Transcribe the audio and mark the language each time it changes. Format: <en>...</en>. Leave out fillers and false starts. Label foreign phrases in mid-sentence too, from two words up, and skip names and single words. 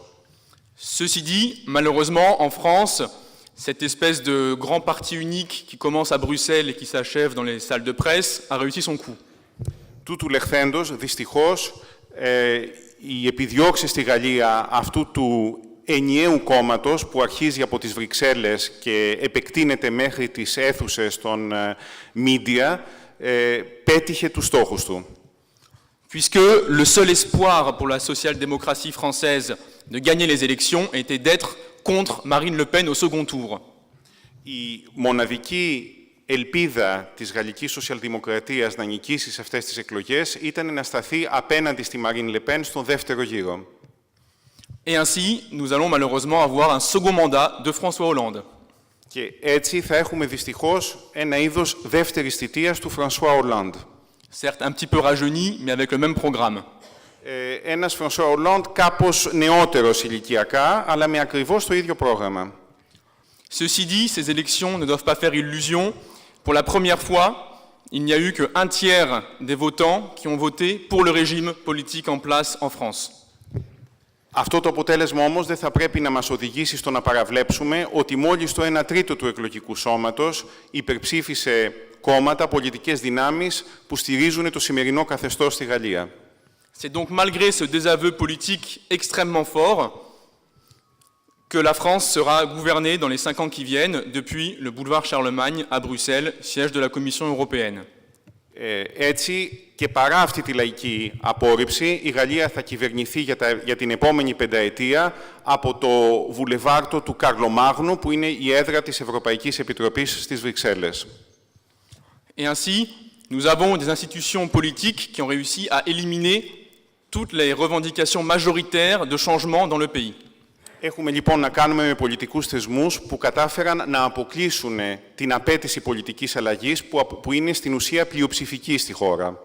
<fr>Ceci dit, malheureusement, en France, cette espèce de grand parti unique qui commence à Bruxelles et qui s'achève dans les salles de presse a réussi son coup.</fr> <el>Τούτου λεχθέντος, δυστυχώς, οι επιδιώξεις στη Γαλλία αυτού του ενιαίου κόμματος που αρχίζει από τις Βρυξέλλες και επεκτείνεται μέχρι τις αίθουσες των media, πέτυχε τους στόχους του.</el> <fr>Puisque le seul espoir pour la social-démocratie française de gagner les élections était d'être contre Marine Le Pen au second tour.</fr> <el>Η μοναδική ελπίδα της γαλλικής σοσιαλδημοκρατίας να νικήσει σε αυτές τις εκλογές ήταν να σταθεί απέναντι στη Marine Le Pen στον δεύτερο γύρο.</el> <fr>Et ainsi, nous allons malheureusement avoir un second mandat de François Hollande.</fr> <el>Και έτσι θα έχουμε δυστυχώς ένα είδος δεύτερης θητείας του François Hollande.</el> <fr>Certes un petit peu rajeuni, mais avec le même programme.</fr> <el>Ένας François Hollande κάπως νεότερος ηλικιακά, αλλά με ακριβώς το ίδιο πρόγραμμα.</el> <fr>Ceci dit, ces élections ne doivent pas faire illusion. Pour la première fois, il n'y a eu qu'un tiers des votants qui ont voté pour le régime politique en place en France.</fr> <el>Αυτό το αποτέλεσμα όμως δεν θα πρέπει να μας οδηγήσει στο να παραβλέψουμε ότι μόλις το 1/3 του εκλογικού σώματος υπερψήφισε κόμματα, πολιτικές δυνάμεις που στηρίζουν το σημερινό καθεστώς στη Γαλλία.</el> <fr>C'est donc malgré ce désaveu politique extrêmement fort que la France sera gouvernée dans les 5 ans qui viennent depuis le boulevard Charlemagne à Bruxelles, siège de la Commission européenne.</fr> <el>Έτσι, και παρά αυτή τη λαϊκή απόρριψη, η Γαλλία θα κυβερνηθεί για την επόμενη πενταετία από το βουλεβάρτο του Καρλομάγνου, που είναι η έδρα της Ευρωπαϊκής Επιτροπής στις Βρυξέλλες.</el> <fr>Et ainsi, nous avons des institutions politiques qui ont réussi à éliminer toutes les revendications majoritaires de changement dans le pays.</fr> <el>Έχουμε λοιπόν να κάνουμε με πολιτικούς θεσμούς που κατάφεραν να αποκλείσουν την απέτηση πολιτικής αλλαγής που είναι στην ουσία πλειοψηφική στη χώρα.</el>